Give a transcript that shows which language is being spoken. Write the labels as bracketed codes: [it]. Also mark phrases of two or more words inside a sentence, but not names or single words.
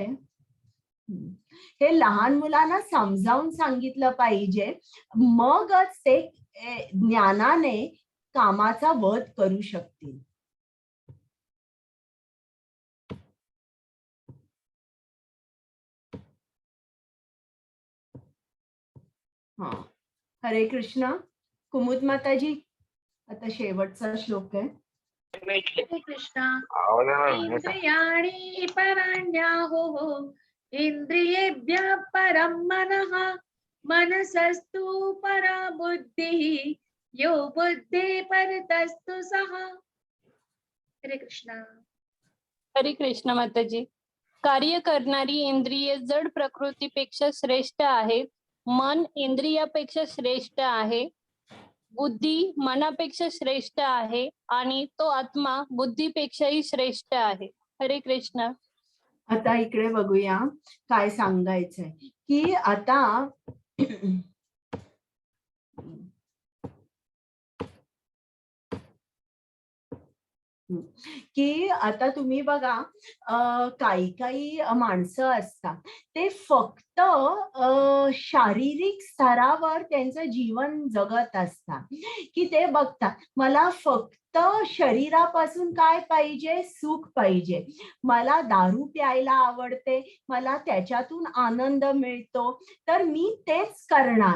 [mr] हे लहान मुलांना समजावून सांगितलं पाहिजे, मगच ते ज्ञानाने कामाचा वध करू शकतील. हा, हरे कृष्ण. कुमुद माताजी, आता शेवटचा श्लोक आहे. हरे कृष्ण. [sa] इंद्रियाणि पराण्याहुः इंद्रियेभ्यः परं मनः मनसस्तु परा बुद्धिः यो बुद्धि परतस्तु सः. [mr] हरे कृष्ण. हरे कृष्ण माताजी. कार्य करणारी इंद्रिये जड प्रकृतीपेक्षा श्रेष्ठ आहेत. मन इंद्रियापेक्षा श्रेष्ठ आहे. बुद्धी मनापेक्षा श्रेष्ठ आहे आणि तो आत्मा बुद्धीपेक्षाही श्रेष्ठ आहे. हरे कृष्ण. आता इकडे बघूया काय सांगायचंय की आता की आता तुम्ही बघा काही काही माणसं असतात ते फक्त शारीरिक स्तरावर त्यांचं जीवन जगत असतात की ते बघतात मला फक्त शरीरापासून काय पाहिजे, सुख पाहिजे, मला दारू प्यायला आवडते, मला त्याच्यातून आनंद मिळतो तर मी तेच करणार.